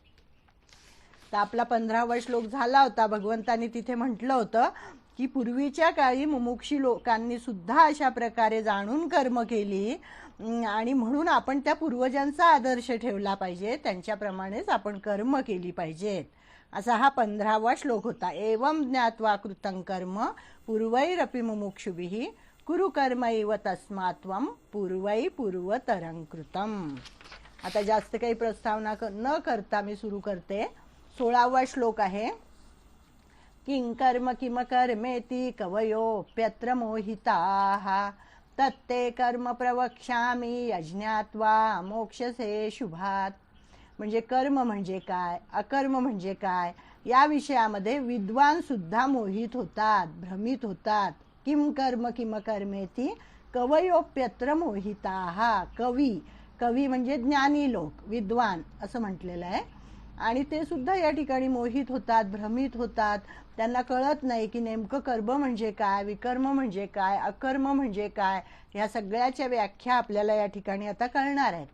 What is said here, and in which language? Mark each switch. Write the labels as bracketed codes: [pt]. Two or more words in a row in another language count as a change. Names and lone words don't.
[mr] तर आपला 15वा श्लोक झाला होता। भगवंतांनी तिथे म्हटलं होतं की पूर्वीच्या काळी मुमुक्षी लोकांनी सुद्धा अशा प्रकारे जाणून कर्म केली आणि म्हणून आपण त्या पूर्वजांचा आदर्श ठेवला पाहिजे, त्यांच्याप्रमाणेच आपण कर्म केली पाहिजेत, असा हा 15वा श्लोक होता। [sa] एवं ज्ञात्वा कृतं कर्म पूर्वैरपि मुमुक्षुभिः कुरु कर्मैव तस्मात् त्वं पूर्वै पूर्वतरं कृतम्। [mr] आता जास्त काही प्रस्तावना न करता मी सुरू करते। 16वा श्लोक आहे। [sa] किं कर्म किम कर्मेति कवयोप्यत्र मोहिताः तत्ते कर्म प्रवक्ष्यामि अज्ञात्वा मोक्षसे शुभात्। [mr] म्हणजे कर्म म्हणजे काय, अकर्म म्हणजे काय या विषयामध्ये विद्वान सुद्धा मोहित होतात, भ्रमित होतात। [sa] किं कर्म किम कर्मेति कवयोप्यत्र मोहिताः। [mr] कवी म्हणजे ज्ञानी लोक, विद्वान असं म्हटलेलं आहे आणि ते सुद्धा या ठिकाणी मोहित होतात, भ्रमित होतात। त्यांना कळत नाही की नेमकं कर्म म्हणजे काय, विकर्म म्हणजे काय, अकर्म म्हणजे काय, ह्या सगळ्याच्या व्याख्या आपल्याला या ठिकाणी आता कळणार आहेत।